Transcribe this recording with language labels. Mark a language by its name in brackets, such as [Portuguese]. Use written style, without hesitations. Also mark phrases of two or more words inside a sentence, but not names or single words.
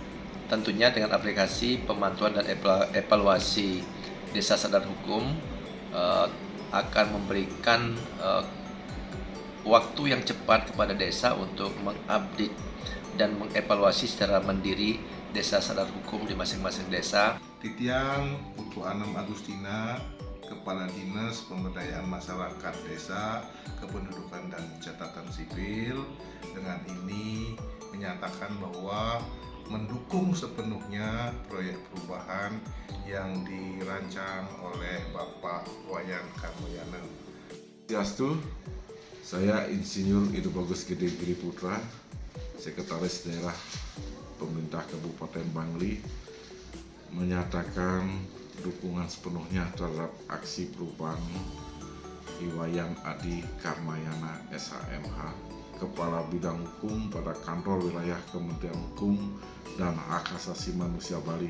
[Indonesian] Tentunya dengan aplikasi pemantauan dan evaluasi Desa Sadar Hukum akan memberikan waktu yang cepat kepada desa untuk mengupdate dan mengevaluasi secara mandiri Desa Sadar Hukum di masing-masing desa. Titiang Putu Anem Agustina, Kepala Dinas Pemberdayaan Masyarakat Desa, Kependudukan dan Catatan Sipil, dengan ini menyatakan bahwa mendukung sepenuhnya proyek perubahan yang dirancang oleh Bapak Wayan Karmoyana. Swastiastu, saya Insinyur Ido Bagus Gede Giri Putra, Sekretaris Daerah Pemerintah Kabupaten Bangli, menyatakan dukungan sepenuhnya terhadap aksi perubahan Iwayan Adi Karmayana SHMH, Kepala Bidang Hukum pada Kantor Wilayah Kementerian Hukum dan Hak Asasi Manusia Bali.